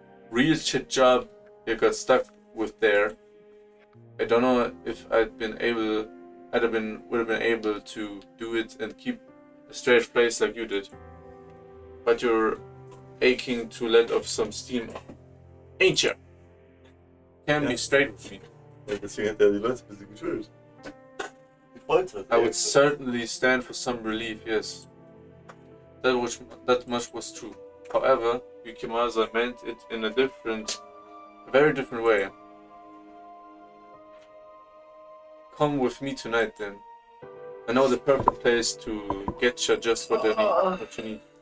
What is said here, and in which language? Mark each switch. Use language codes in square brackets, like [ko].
[en] Real shit job he got stuck with there. I don't know if would have been able to do it and keep a straight face like you did. But you're aching to let off some steam, ain't you? Can be straight with me. [de] Ja, deswegen hat er die Leute ein bisschen geschult. Die Freundschaft. [en] I would certainly stand for some relief, yes. That much was true. However, Yukimasa meant it in a very different way. Come with me tonight then. I know the perfect place to get you just what you need.